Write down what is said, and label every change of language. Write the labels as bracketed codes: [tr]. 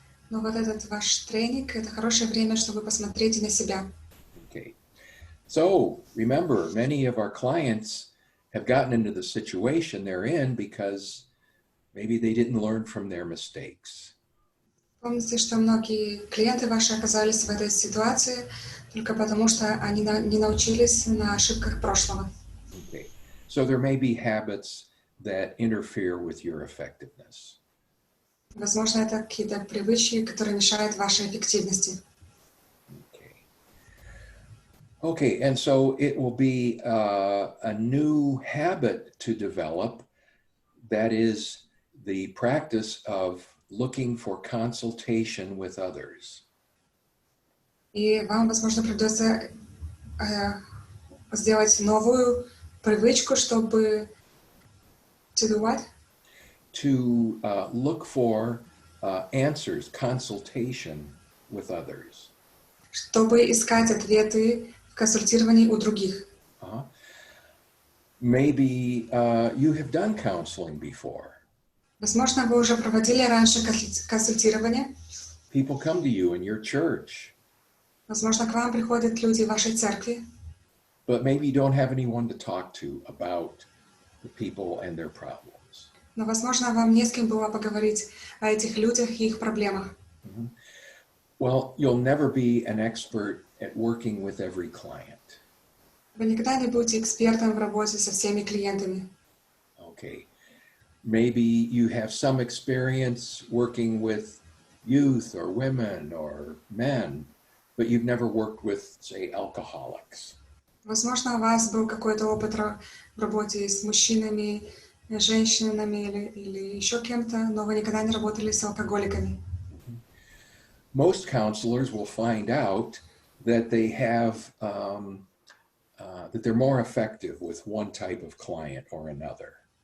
[ru] Но вот этот ваш тренинг — это хорошее время, чтобы посмотреть на себя. [en] Okay. So remember, many of our clients have gotten into the situation they're in because maybe they didn't learn from their mistakes. [ru] Помните, что многие клиенты ваши оказались в этой ситуации только потому, что они не научились на ошибках прошлого. [en] Okay. So there may be habits that interfere with your effectiveness. [ru] Возможно, это какие-то привычки, которые мешают вашей эффективности. [en] Okay, and so it will be a new habit to develop, that is the practice of looking for consultation with others. [ru] И вам, возможно, придется сделать новую привычку, чтобы [en] to do what? To look for answers, consultation with others. [ru] Чтобы искать ответы в консультировании у других. [en] Maybe you have done counseling before. [ru] Возможно, вы уже проводили раньше консультирование. [en] People come to you in your church. [ru] Возможно, к вам приходят люди в вашей церкви. [en] But maybe you don't have anyone to talk to about the people and their problems. [ru] Но, возможно, вам не с кем было поговорить о этих людях и их проблемах. [en] Well, you'll never be an expert at working with every client. [ru] Вы никогда не будете экспертом в работе со всеми клиентами. [en] Okay. Maybe you have some experience working with youth or women or men, but you've never worked with, say, alcoholics. [ru] Возможно, у вас был какой-то опыт в работе с мужчинами, женщинами или еще кем-то, но вы никогда не работали с алкоголиками. [en] Most counselors will find out that they have that they're more effective with one type of client or another.